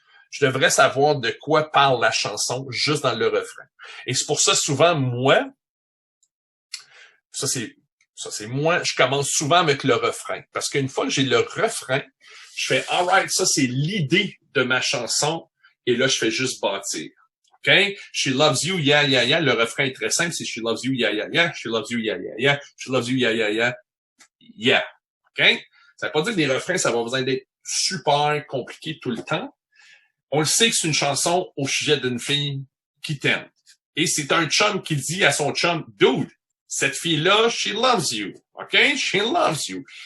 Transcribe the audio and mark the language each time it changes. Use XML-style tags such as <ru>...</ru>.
<fr>Je devrais savoir de quoi parle la chanson juste dans le refrain. Et c'est pour ça, souvent, moi, ça c'est moi, je commence souvent avec le refrain. Parce qu'une fois que j'ai le refrain, je fais, alright, ça c'est l'idée de ma chanson, et là, je fais juste bâtir. OK?</fr> <en>She loves you, yeah, yeah, yeah. Le refrain est très simple, c'est She loves you, yeah, yeah, yeah. She loves you, yeah, yeah, yeah. She loves you, yeah, yeah, yeah. Yeah. OK?</en> <fr>Ça veut pas dire que les refrains, ça va besoin d'être super compliqué tout le temps. On le sait que c'est une chanson au sujet d'une fille qui t'aime. Et c'est un chum qui dit à son chum, dude, cette fille-là, she loves you. OK? She loves you.</fr>